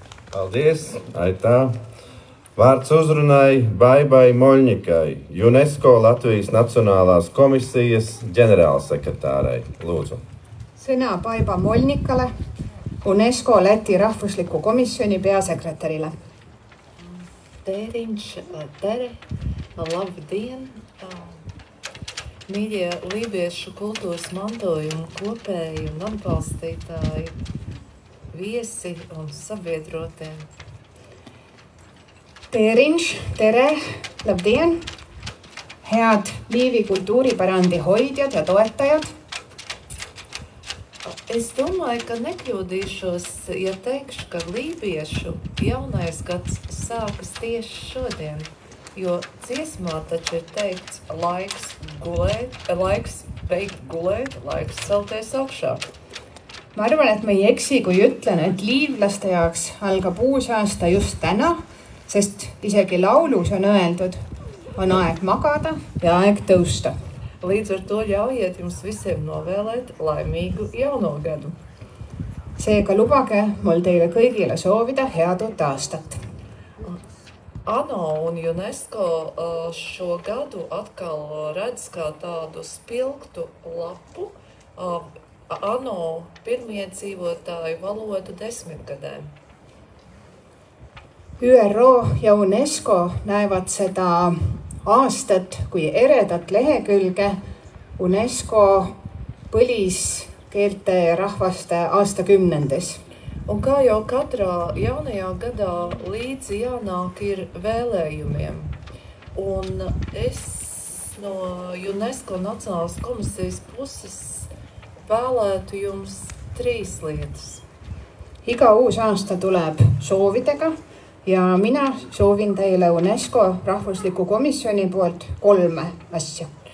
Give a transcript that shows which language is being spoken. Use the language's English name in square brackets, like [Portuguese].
[Latvian] Paldies, Aitā. Vārds uzrunai Baibai Moļņikai, UNESCO Latvijas Nacionālās komisijas ģenerālsekretārai. Lūdzu. [Estonian] Sõna Baiba Moļņikale, UNESCO Läti rahvusliku komisjoni peasekretärile. [Latvian] Tēriņš, tere, labdien, mīļie lībiešu kultūras mantojumu kopēji un atbalstītāji, viesi un sabiedrotie. [Estonian] Tēriņš, tere, labdien, head Liivi kultuuripärandi hoidjad ja toetajad. [Latvian] Es domāju, ka nekļūdīšos, ja teikšu, ka lībiešu jaunais gads sākas tieši šodien, jo dziesmā taču ir teikts laiks beigt gulēt, laiks celties augšā. [Estonian] Ma arvan, et ma ei eksi, kui ütlen, et liivlaste jaoks algab uus aasta just täna, sest isegi laulus on öeldud, on aeg magada ja aeg tõusta. [Latvian] Līdz ar to ļaujiet jums visiem novēlēt laimīgu jauno gadu. [Estonian] Seega lubage mul teile kõigile soovida head uut aastat. [Latvian] ANO un UNESCO šo gadu atkal redz kā tādu spilgtu lapu ANO pirmiedzīvotāju valodu 10 gadēm. [Estonian] ÜRO ja UNESCO näevad seda aastat kui eredat lehekülge UNESCO põliskeelte ja rahvaste aastakümnendes. [Latvian] Un kā jau katrā jaunajā gadā līdzi jānāk ir vēlējumiem. Un es no UNESCO Nacionālās komisijas puses vēlētu jums 3 lietas. [Estonian] Iga uus aasta tuleb soovidega ja mina soovin teile UNESCO rahvusliku komisjoni poolt 3 asja.